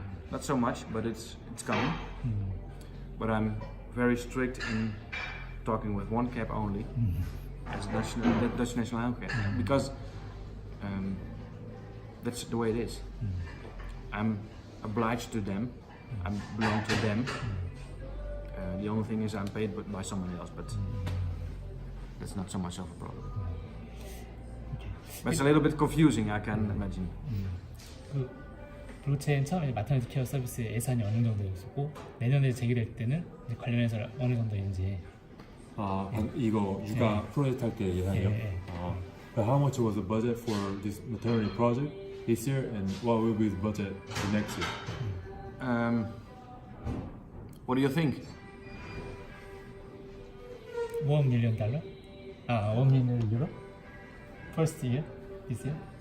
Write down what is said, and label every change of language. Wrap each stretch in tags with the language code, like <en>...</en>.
<en>Not so much, but it's coming. But I'm very strict in talking with one cap only as the Dutch National Healthcare, because that's the way it is. I'm obliged to them. I belong to them. The only thing is I'm paid by someone else, but that's not so much of a problem. But it's a little bit confusing, I can imagine.</en> <ko>그 블록체인 처음에 마터니티 케어 서비스 예산이 어느 정도였고 내년에 제기될 때는 이제 관련해서 어느 정도인지. 아, 이거 육아 프로젝트 할 때 예산이요?</ko> <en>But how much was the budget for this maternity project this year, and what will be the budget for next year? What do you think? $1 million? $1 million euro? First year? This year?</en>